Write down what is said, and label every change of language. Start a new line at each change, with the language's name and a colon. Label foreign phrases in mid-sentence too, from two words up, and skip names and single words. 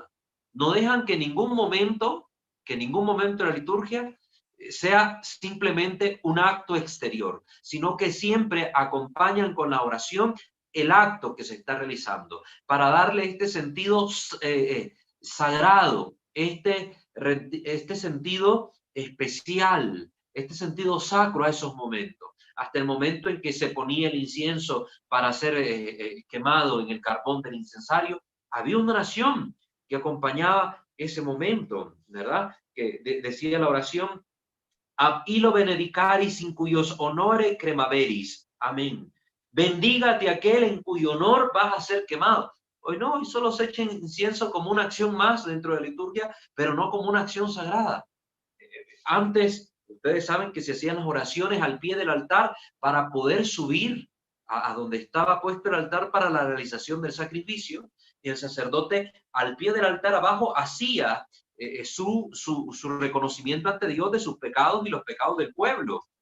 Spanish: No dejan que ningún momento de la liturgia sea simplemente un acto exterior, sino que siempre acompañan con la oración el acto que se está realizando, para darle este sentido sagrado, este sentido especial, este sentido sacro a esos momentos. Hasta el momento en que se ponía el incienso para ser quemado en el carbón del incensario, había una oración que acompañaba ese momento, ¿verdad? Que decía la oración:
Latin: ab illo benedicaris in cuyos honore cremaveris.
Spanish: Amén. Bendígate aquel en cuyo honor vas a ser quemado. Hoy no, hoy solo se echa incienso como una acción más dentro de la liturgia, pero no como una acción sagrada. Antes, ustedes saben que se hacían las oraciones al pie del altar para poder subir a donde estaba puesto el altar para la realización del sacrificio, y el sacerdote al pie del altar abajo hacía su reconocimiento ante Dios de sus pecados y los pecados del pueblo.